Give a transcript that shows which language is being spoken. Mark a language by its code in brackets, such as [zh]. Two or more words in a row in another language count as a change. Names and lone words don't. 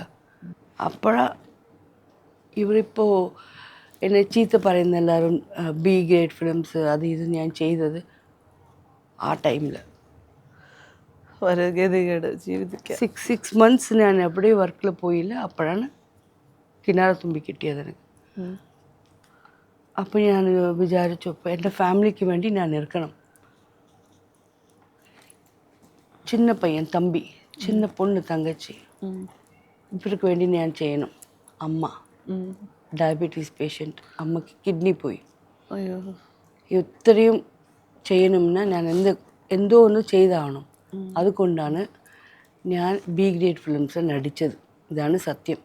[ml] അപ്പോഴാണ് ഇവരിപ്പോൾ എന്നെ ചീത്ത പറയുന്ന എല്ലാവരും [en] B grade films [ml] അത് ഇത് ഞാൻ ചെയ്തത് ആ ടൈമിൽ. ഒരു ഗതികേട് ജീവിതത്തിൽ. 6 months ഞാൻ എവിടെയും വർക്കിൽ പോയില്ല. അപ്പോഴാണ് കിനാരത്തുമ്പി കിട്ടിയത് എനിക്ക്. അപ്പോൾ ഞാൻ വിചാരിച്ചു അപ്പോൾ എൻ്റെ ഫാമിലിക്ക് വേണ്ടി ഞാൻ ഇരിക്കണം. [ta] சின்ன பையன் தம்பி, சின்ன பொண்ணு தங்கச்சி, இவருக்கு வேண்டி [ml] ഞാൻ ചെയ്യണം. അമ്മ [en] diabetes patient, [ml] അമ്മയ്ക്ക് കിഡ്നി പോയി. ഇത്രയും ചെയ്യണമെന്ന് ഞാൻ എന്തോ ഒന്ന് ചെയ്താവണം. അതുകൊണ്ടാണ് ഞാൻ [en] B grade films [ml] നടിച്ചത്. ഇതാണ് സത്യം.